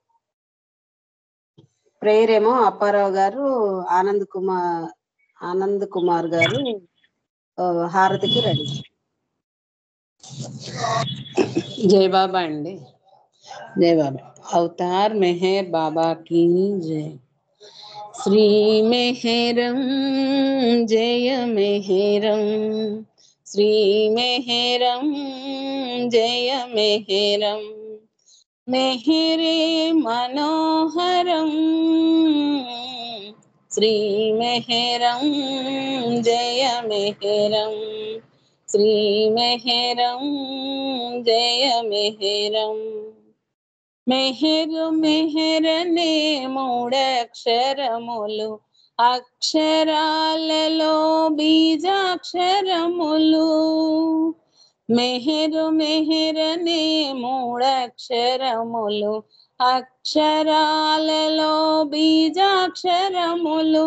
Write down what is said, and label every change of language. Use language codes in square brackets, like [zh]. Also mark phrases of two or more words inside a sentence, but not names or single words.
[te] ప్రేయర్ ఏమో అప్పారావు గారు, ఆనంద్ కుమార్ గారు హారతికి రెడీ. జై బాబా అండి. జై బాబా. అవతార్ మెహర్ బాబా [hi] की जय. [sa] श्री मेहरम जय मेहरम, श्री मेहरम जय मेहरम, मेहरे मनोहरम श्री मेहरम जय मेहरम, श्री मेहरम जय मेहरम. [te] మెహరు మెహరనే మూడక్షరములు, అక్షరాలలో బీజాక్షరములు. మెహరు మెహరనే మూడక్షరములు, అక్షరాలలో బీజాక్షరములు.